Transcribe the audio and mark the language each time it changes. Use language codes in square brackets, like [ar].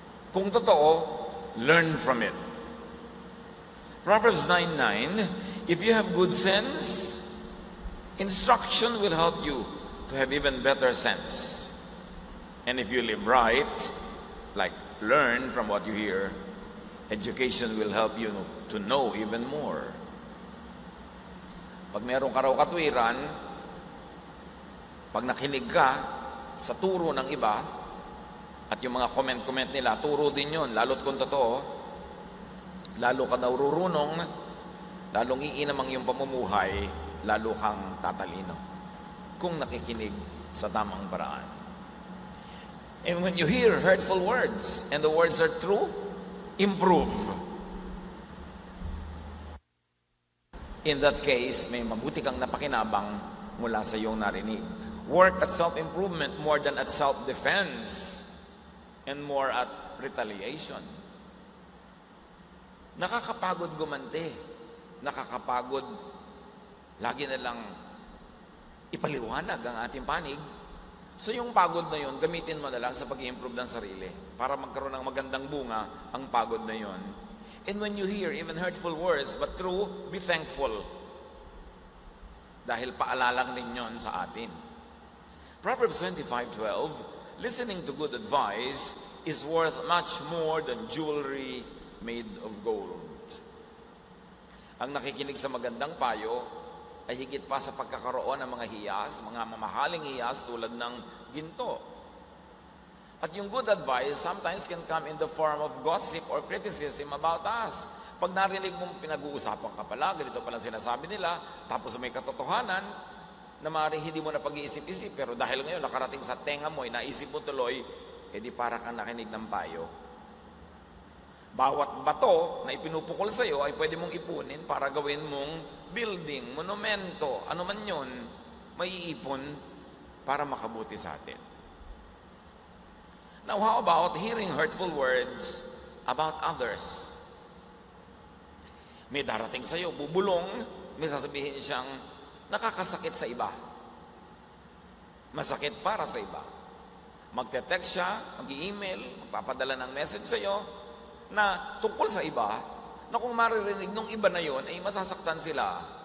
[tl] Kung totoo, [en] learn from it. Proverbs 9:9, if you have good sense, instruction will help you to have even better sense. And if you live right, like learn from what you hear, education will help you to know even more. [tl] Pag meron ka raw katwiran, pag nakinig ka sa turo ng iba, at yung mga comment nila, turo din yun, lalo't kung totoo, lalo ka narurunong, lalong iinam ang iyong pamumuhay, lalo kang tatalino kung nakikinig sa tamang paraan. [en] And when you hear hurtful words and the words are true, improve. [tl] In that case, may mabuti kang napakinabang mula sa iyong narinig. [en] Work at self-improvement more than at self-defense and more at retaliation. [tl] Nakakapagod gumante. Nakakapagod lagi na lang ipaliwanag ang ating panig. So yung pagod na yun, gamitin mo na lang sa pag-improve ng sarili para magkaroon ng magandang bunga ang pagod na yun. [en] And when you hear even hurtful words, but true, be thankful. [tl] Dahil paalalang din yun sa atin. [en] Proverbs 25:12, listening to good advice is worth much more than jewelry made of gold. [tl] Ang nakikinig sa magandang payo ay higit pa sa pagkakaroon ng mga hiyas, mga mamahaling hiyas tulad ng ginto. At yung [en] good advice sometimes can come in the form of gossip or criticism about us. [tl] Pag narinig mong pinag-uusapan ka pala, ganito palang sinasabi nila, tapos may katotohanan na maaaring hindi mo na pag-iisip-isip, pero dahil ngayon nakarating sa tenga mo, naisip mo tuloy, edi para kang nakinig ng payo. Bawat bato na ipinupukol sa iyo ay pwede mong ipunin para gawin mong building, monumento, ano man yun, may iipon para makabuti sa atin. [en] Now, how about hearing hurtful words about others? [tl] May darating sa iyo, bubulong, may sasabihin siyang nakakasakit sa iba. Masakit para sa iba. Magte-text siya, mag-i-email, magpapadala ng message sa iyo na tungkol sa iba, na kung maririnig nung iba na yon ay masasaktan sila.